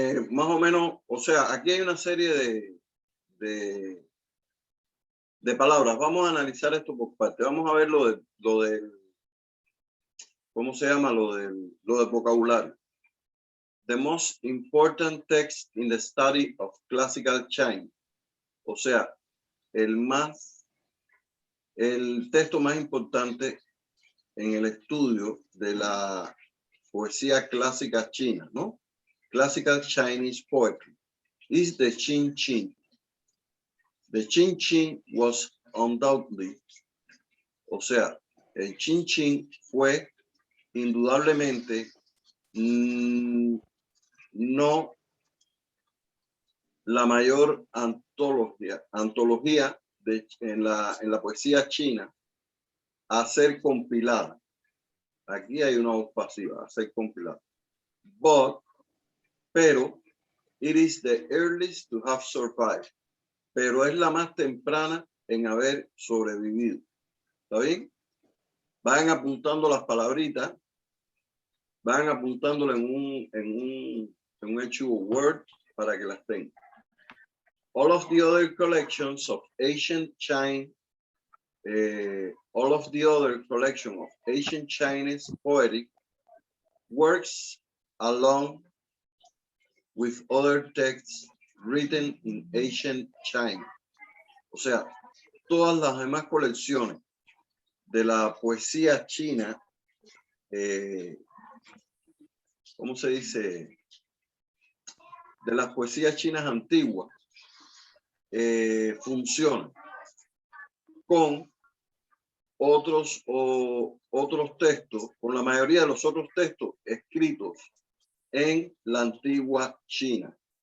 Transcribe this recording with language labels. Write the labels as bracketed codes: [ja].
[es] Más o menos, o sea, aquí hay una serie de palabras. Vamos a analizar esto por parte. Vamos a ver lo del ¿cómo se llama? Lo del vocabulario. [en] The most important text in the study of classical China. [es] O sea, el texto más importante en el estudio de la poesía clásica china, ¿no? [en] Classical Chinese poetry is the Qin Qing. The Qin Qing was undoubtedly, [es] o sea, el Qin Qing fue indudablemente no la mayor antología en la poesía china a ser compilada. Aquí hay una voz pasiva, a ser compilada. [en] pero it is the earliest to have survived. [es] Pero es la más temprana en haber sobrevivido. ¿Está bien? Van apuntando las palabritas, van apuntándolo en un archivo Word para que las tengan. [en] All of the other collections of ancient Chinese poetic works along with other texts written in ancient China. [es] O sea, todas las demás colecciones de la poesía china, ¿cómo se dice? De las poesías chinas antiguas, funcionan con otros textos, con la mayoría de los otros textos escritos en la antigua China.